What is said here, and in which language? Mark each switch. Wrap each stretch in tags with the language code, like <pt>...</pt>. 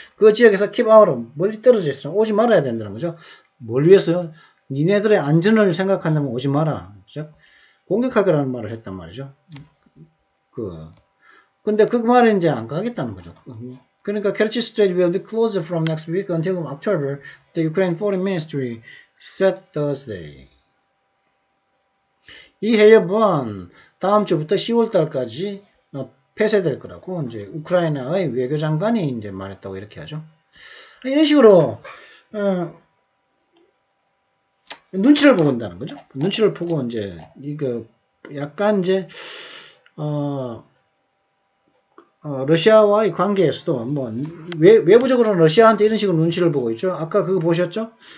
<ko>그 지역에서</ko> <en>keep out of,</en> <ko>멀리 떨어져 있으면 오지 말아야 된다는 거죠. 뭘 위해서요? 니네들의 안전을 생각한다면 오지 마라. 그죠? 공격하기라는 말을 했단 말이죠. 근데 그 말에 이제 안 가겠다는 거죠.</ko> <en>그러니까 Kerch Strait will be closed from next week until October, the Ukraine Foreign Ministry said Thursday.</en> <ko>이 해협은 다음 주부터 10월 달까지 폐쇄될 거라고 이제 우크라이나의 외교장관이 이제 말했다고 이렇게 하죠. 이런 식으로 눈치를 보고 온다는 거죠. 눈치를 보고 이제 이거 약간 이제 러시아와의 관계에서도 뭐 외부적으로는 러시아한테 이런 식으로 눈치를 보고 있죠. 아까 그거 보셨죠?</ko>